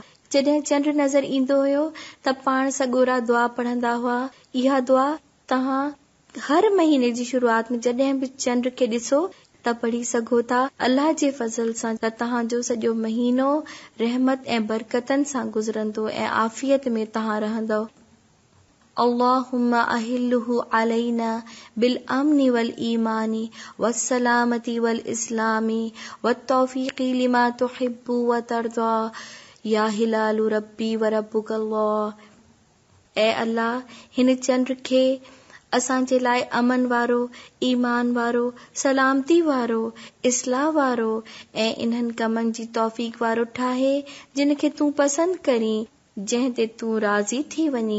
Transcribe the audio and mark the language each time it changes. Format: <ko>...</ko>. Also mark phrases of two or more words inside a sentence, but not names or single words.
<sd>जॾहिं चंड नज़र ईंदो हुयो त पाण सॻोरा दुआ पढ़ंदा हुआ। इहा दुआ तव्हां हर महीने जी शुरूआत में जॾहिं बि चंड खे ॾिसो त पढ़ी सघो था। अल्लाह जे फज़ल सां त तव्हांजो सॼो महीनो रहमत ऐं बरकतनि सां गुज़रंदो ऐं आफ़ियत में तव्हां रहंदो।</sd> <ar>اللهم أهله علينا بالأمن والإيمان والسلامة والإسلام والتوفيق لما تحب وترضى يا هلال ربي وربك الله.</ar> <sd>ऐ अल्लाह, हिन चंड खे असांजे लाइ अमन वारो, ईमान वारो, सलामती वारो, इस्लाह वारो ऐं इन्हनि कमनि जी तौफ़ीक़ वारो ठाहे जिन खे तूं पसंदि करीं, जंहिं ते तूं राज़ी थी वञी।</sd>